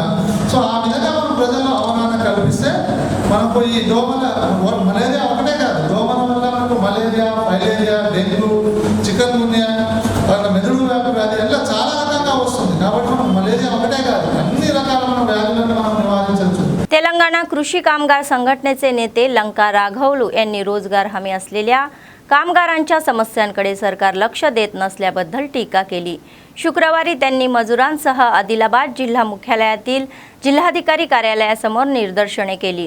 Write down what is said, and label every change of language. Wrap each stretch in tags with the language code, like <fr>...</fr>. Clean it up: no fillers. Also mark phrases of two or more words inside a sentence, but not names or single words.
<te>సో ఆ విధంగా మనం ప్రజల్లో అవగాహన కల్పిస్తే మనకు ఈ దోమల మలేరియా ఒకటే కాదు, దోమల వల్ల మనకు మలేరియా, ఫైలేరియా, డెంగ్యూ, చికెన్ గున్యా, మెదడు వ్యాధి ఇలా చాలా రకంగా వస్తుంది. కాబట్టి మనం మలేరియా ఒకటే కాదు, అన్ని రకాల మన వ్యాధులను మనం నివారించవచ్చు.</te> <mr>తెలంగాణ तेलंगणा कृषी कामगार संघटनेचे नेते लंका राघवलू यांनी रोजगार हमी असलेल्या कामगारांच्या समस्यांकडे सरकार लक्ष देत नसल्याबद्दल टीका केली। शुक्रवारी त्यांनी मजुरांसह आदिलाबाद जिल्हा मुख्यालयातील जिल्हाधिकारी कार्यालयासमोर निदर्शने केली।</mr>